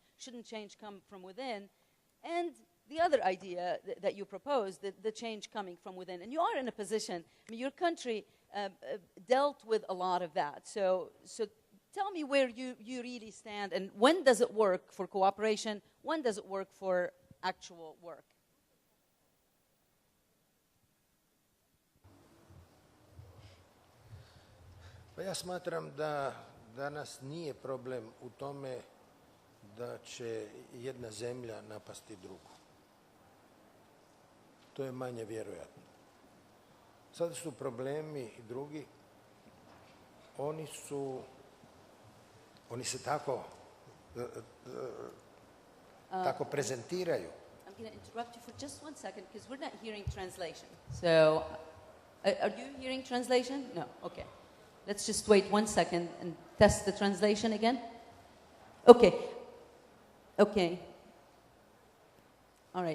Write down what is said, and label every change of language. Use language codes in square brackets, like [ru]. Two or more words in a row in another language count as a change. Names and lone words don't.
[en] Shouldn't change come from within? And the other idea that you proposed, the change coming from within. And you are in a position, I mean, your country dealt with a lot of that. So tell me where you really stand, and when does it work for cooperation? When does it work for actual work? [hr] Pa ja smatram da danas nije problem u tome da će jedna zemlja napasti drugu. To je manje vjerojatno. Sada su problemi drugi. Oni se tako prezentiraju. [en] I'm going to interrupt you for just 1 second because we're not hearing translation. So, are you hearing translation? No. Okay. Let's just wait 1 second and test the translation again. Okay. Okay. All right.